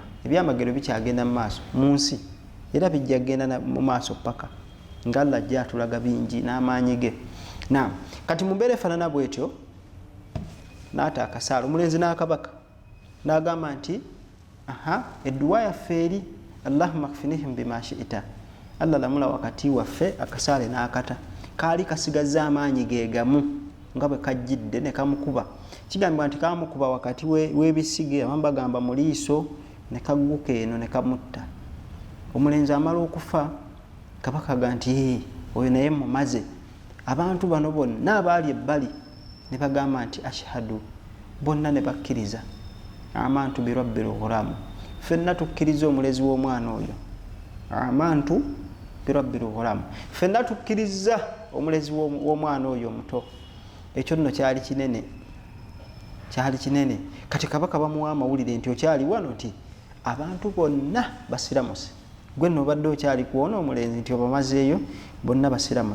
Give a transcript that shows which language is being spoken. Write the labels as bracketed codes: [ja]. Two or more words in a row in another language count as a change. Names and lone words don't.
[lg] Ebyamagero bikyagenda mu maaso mu nsi era bijja genda mu maaso paka nga Allah ajja atulaga bingi n'amaanyi ge. Naam, kati mumbeere efaanana bwetyo n'ata akasaala. Omulenzi n'akabaka n'agamba nti edduwa yaffe eri [ar] اللهم اكفنيهم بما شئت, [lg] Allah lamula wakati waffe. Akasaale n'akata, kaali kasigazza amaanyi ge gamu nga bwe kajjidde ne kamukuba. Kigambibwa nti kamukuba wakati w'ebisige, abamu bagamba mu liiso, ne kagguka eno ne kamutta. Omulenzi amala okufa, kabaka ga nti oyo naye mumaze. Abantu bano bonna abaali ebbali ne bagamba nti ashhadu, bonna ne bakkiriza [ar] آمنا برب الغلام, [lg] ffenna tukkiriza omulezi w'omwana oyo. [ar] آمنا برب الغلام, [lg] ffenna tukkiriza omulezi w'omwana oyo omuto. Ekyo nno kyali kinene, kyali kinene. Kati kabaka bamuwa amawulire nti okyali wano nti abantu bonna basiramuse, gwe nno obadde okyali kuwona omulenzi nti obamazeeyo bonna basiramuse.